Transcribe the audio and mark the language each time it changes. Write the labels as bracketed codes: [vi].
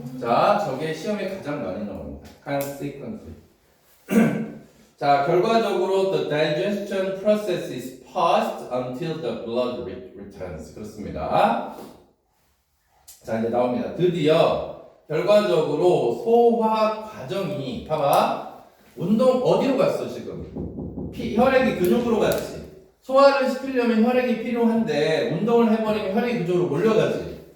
[ko] 자, 저게 시험에 가장 많이 나옵니다. [en] consequently. [ko] 자, 결과적으로 [en] the digestion process is paused until the blood returns. [ko] 그렇습니다. 자, 이제 나옵니다. 드디어 결과적으로 소화 과정이 봐봐. 운동 어디로 갔어 지금? 혈액이 그쪽으로 갔지. 소화를 시키려면 혈액이 필요한데 운동을 해버리면 혈액이 그쪽으로 몰려가지.